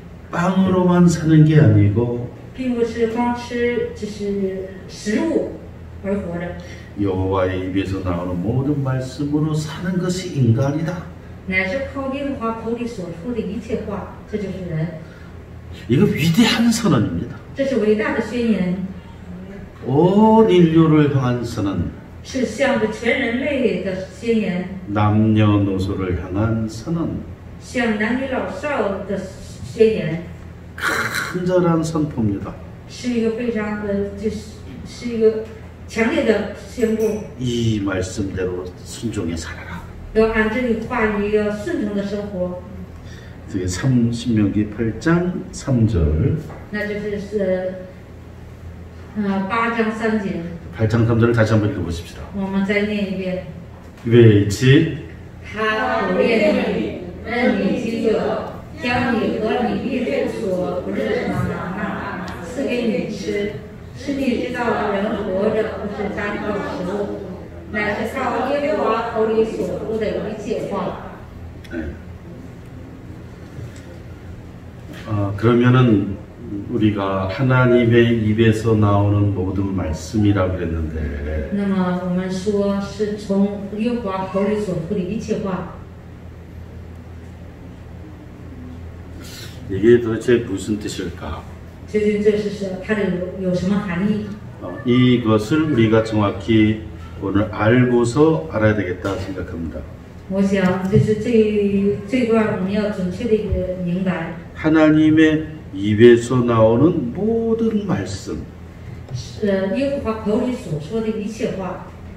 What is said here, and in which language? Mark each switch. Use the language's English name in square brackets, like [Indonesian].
[Korean] 빵으로만 사는 게 아니고 [Chinese] 并不是光吃就是食物而活着， [Korean] 여호와의 입에서 나오는 모든 말씀으로 사는 것이 인간이다. [Chinese] 乃是靠耶和华口里所出的一切话，这就是人。 [Korean] 이거 위대한 선언입니다. [Chinese] 这是伟大的宣言， [Korean] 온 인류를 향한 선언, [Chinese] 是向着全人类的宣言， [Korean] 남녀노소를 향한 선언, [Chinese] 向男女老少的宣言， [Korean] 간절한 선포입니다. [Chinese] 是一个非常是一个强烈的宣布。 [Korean] 이 말씀대로 순종해 살아라. [Chinese] 要按这个话语，要顺从的生活。 [Korean] 그게 신명기 8장 3절. [Chinese] 那就是8章3节。 [Korean] 8장 3절을 다시 한번 읽어보십시다. [Chinese] 我们再念一遍。 [Korean] 왜지? [Chinese] 他苦练你，任你饥饿，将你和你弟兄所不是什么玛纳赐给你吃，使你知道人活着不是单靠食物，乃是靠耶和华口里所出的一切话。 [Korean] 그러면은 우리가 하나님의 입에서 나오는 모든 말씀이라고 그랬는데 [Chinese] 那么我们说是从耶和华口里所出的一切话， [Korean] 이게 도대체 무슨 뜻일까? [Chinese] 究竟这是它的有什么含义？ [Korean] 이것을 우리가 정확히 오늘 알고서 알아야 되겠다 생각합니다. [Chinese] 我想就是这段我们要准确的明白。 [Korean] 하나님의 입에서 나오는 모든 말씀, [Chinese] 耶和华口里所说的一切话。